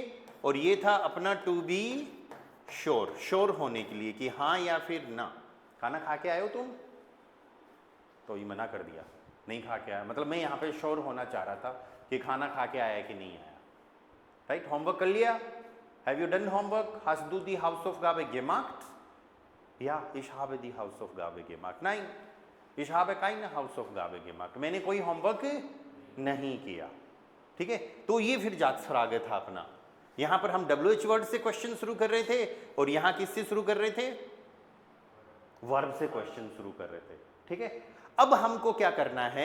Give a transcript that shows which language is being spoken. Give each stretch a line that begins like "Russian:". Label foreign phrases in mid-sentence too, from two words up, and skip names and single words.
Hindi: और ये था अपना
English: to be sure,
Hindi: श्योर होने के लिए कि हाँ या फिर ना। खाना खा के आए हो तुम? तो ये मना कर दिया, नहीं खा के आया, मतलब मैं यहाँ पे श्योर होना चाह रहा था कि खाना खा के आया कि नहीं आया। राइट, होमवर्क कर लिया?
English: Have you done homework?
German: Hast du die Hausaufgabe gemacht? Ja, ich habe die Hausaufgabe gemacht. Nein, ich habe keine Hausaufgabe gemacht.
Hindi: मैंने कोई होमवर्क नहीं किया। ठीक है, तो ये फिर जाच फ्रागे था अपना। यहाँ पर हम WH वर्ड से क्वेश्चन शुरू कर रहे थे और यहाँ किससे शुरू कर रहे थे? वर्ब से क्वेश्चन शुरू कर रहे थे। ठीक है, अब हमको क्या करना है?